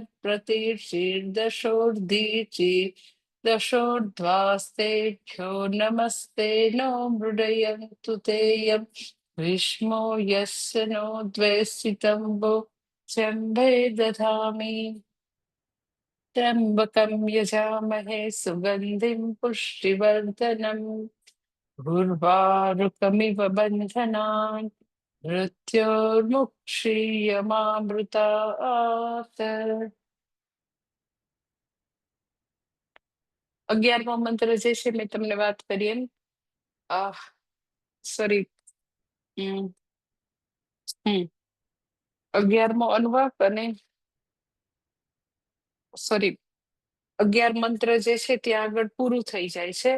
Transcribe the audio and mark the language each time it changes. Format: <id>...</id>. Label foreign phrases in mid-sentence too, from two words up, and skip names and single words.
<sa>प्रतिशीर्दशोर्धीचि दशोर्ध्वास्तेभ्यो नमस्ते नो मृडयन्तु ते यं विष्मो यस्य नो द्वेषितं वो शम्भे दधामि। त्र्यम्बकं यजामहे सुगन्धिं पुष्टिवर्धनम् उर्वारुकमिव बन्धनान् मृत्योर्मुक्षीयमामृतात्।</sa> <gu>11મો મંત્ર જે છે મેં તમને વાત કરી એમ સોરી 11મો અનુવાક અને સોરી 11 મંત્ર જે છે ત્યાં આગળ પૂરું થઈ જાય છે.</gu>